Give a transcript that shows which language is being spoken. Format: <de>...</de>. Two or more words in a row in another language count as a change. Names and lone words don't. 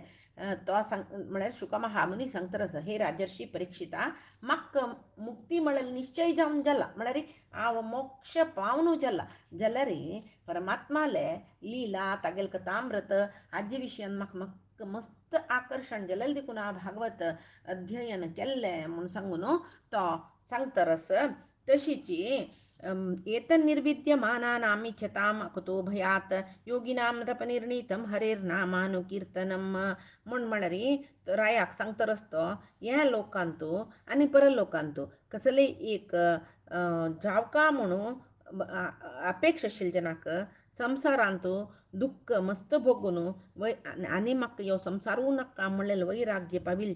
<kok>तो म्हळ्यार शुक महामुनी सांगता आसा हे राजर्षी परीक्षिता म्हाका मुक्ती म्हळ्यार निश्चय जावन जाला म्हळ्यार हांव मोक्ष पावन जाला जाल्यार परमात्माले लीला तागेल कथामृत हाजे विशयान म्हाका मस्त आकर्शण जाल्यार देखून हांव भागवत अध्ययन केल्लें म्हूण सांगून तो सांगता आसा. तशीच</kok> <sa>एतन्निर्विद्यमानानामिच्छताम् कुतो भयात् योगिनां नृपनिर्णीतं हरेर्नामानुकीर्तनम</sa> <kok>म्हूण म्हळ्यार रायाक सांगता रस्तो ह्या लोकांतू आनी परलोकांतू कसले एक जावका म्हणून अपेक्षा आशिल्ल्या जनाक संवसारांतू दुख्ख मस्त भोगून आनी म्हाका ह्यो संवसारू नाका म्हणलेलो</kok>